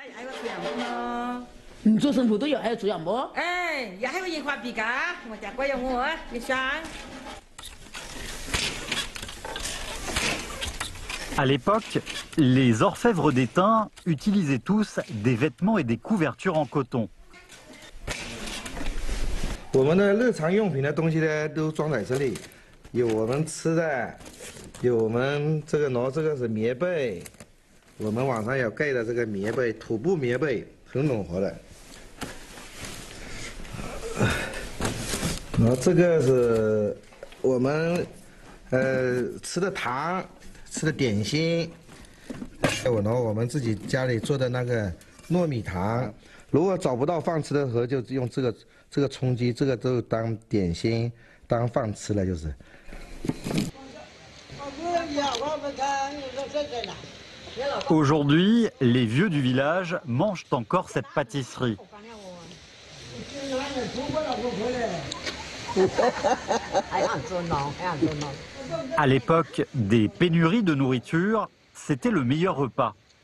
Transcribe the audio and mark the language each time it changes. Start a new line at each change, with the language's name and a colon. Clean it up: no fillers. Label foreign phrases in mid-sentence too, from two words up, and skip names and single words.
French: À l'époque, les orfèvres d'étain utilisaient tous des vêtements et des couvertures en coton.
Chinese: 我们的日常用品的东西呢，都装在这里，有我们吃的，有我们这个这个是棉被，我们晚上要盖的这个棉被，土布棉被，很暖和的。然后这个是我们吃的糖。吃的点心，还有呢，我们自己家里做的那个糯米糖。如果找不到饭吃的时候，就用这个充饥，这个都当点心、当饭吃了，就是。
French: Aujourd'hui, les vieux du village mangent encore cette pâtisserie. À l'époque des pénuries de nourriture, c'était le meilleur repas.